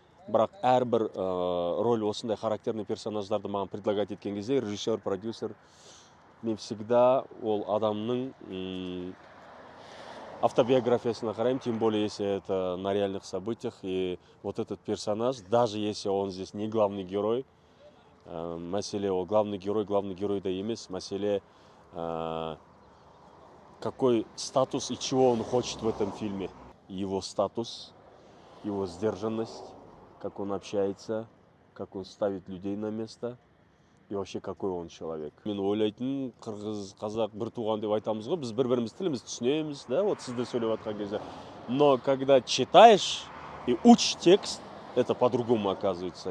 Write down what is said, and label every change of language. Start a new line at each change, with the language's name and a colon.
Kazakh: Бірақ әрбір роль осындай
Russian: характерный
Kazakh: персонаждарды маған
Russian: предлагать
Kazakh: еткен кезде
Russian: режиссер, продюсер, мен всегда
Kazakh: ол адамның автобиографиясына қараймын,
Russian: тем более если это на реальных событиях, и вот этот персонаж, даже если он здесь не главный герой,
Kazakh: мәселе ол главный герой да емес, мәселе
Russian: какой статус и чего он хочет в этом фильме. Его статус, его сдержанность, как он общается, как он ставит людей на место и вообще какой он человек.
Kazakh: Мен ойлайтын, қырғыз, қазақ бір туған деп айтамыз ғой, біз бір-біріміз тіліміз түсінеміз, да, вот сізді сөйлеп жатқан кезде.
Russian: Но когда читаешь и учишь текст, это по-другому оказывается.